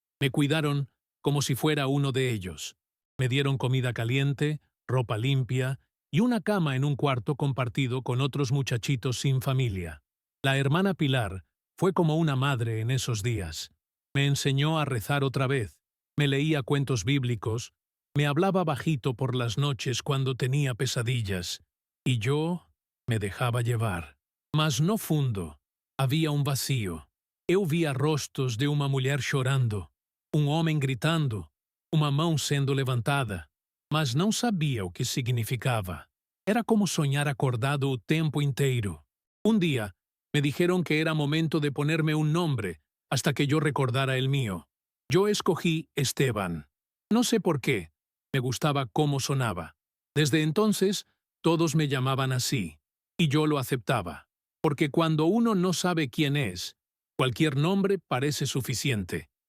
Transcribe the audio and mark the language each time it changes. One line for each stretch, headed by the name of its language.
Spanish: Me cuidaron como si fuera uno de ellos. Me dieron comida caliente, ropa limpia y una cama en un cuarto compartido con otros muchachitos sin familia. La hermana Pilar fue como una madre en esos días. Me enseñó a rezar otra vez, me leía cuentos bíblicos, me hablaba bajito por las noches cuando tenía pesadillas, y yo me dejaba llevar.
Portuguese: Mas no fundo, havia um vazio. Eu via rostos de uma mulher chorando, um homem gritando, uma mão sendo levantada, mas não sabia o que significava. Era como sonhar acordado o tempo inteiro.
Spanish: Un día, me dijeron que era momento de ponerme un nombre hasta que yo recordara el mío. Yo escogí Esteban. No sé por qué, me gustaba cómo sonaba. Desde entonces, todos me llamaban así, y yo lo aceptaba, porque cuando uno no sabe quién es, cualquier nombre parece suficiente.